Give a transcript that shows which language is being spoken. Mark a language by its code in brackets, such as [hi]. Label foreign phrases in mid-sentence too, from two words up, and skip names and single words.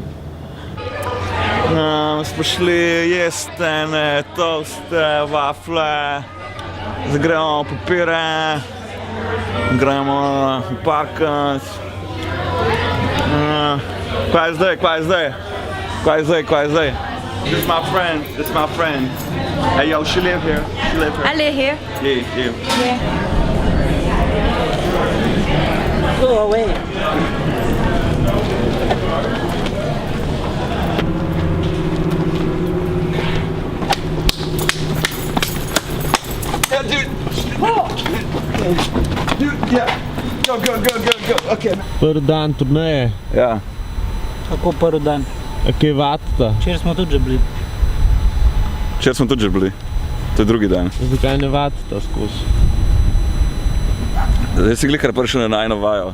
[sl] Smo šli jesti ene toste, vafle, zdaj gremo papire, gremo parkat. Kaj je zdaj? [en] This is my friend. Hey yo, she live here. I live here. Yeah. Go away. Yeah, dude. Dude, yeah. Go. Okay. [sl] Prvi dan turneje. Ja. Kako prvi dan? Kaj vatita? Včeraj smo tudi že bili. To je drugi dan. Zakaj ne vatita skozi? Zdaj si glikar prišel na najno vajo.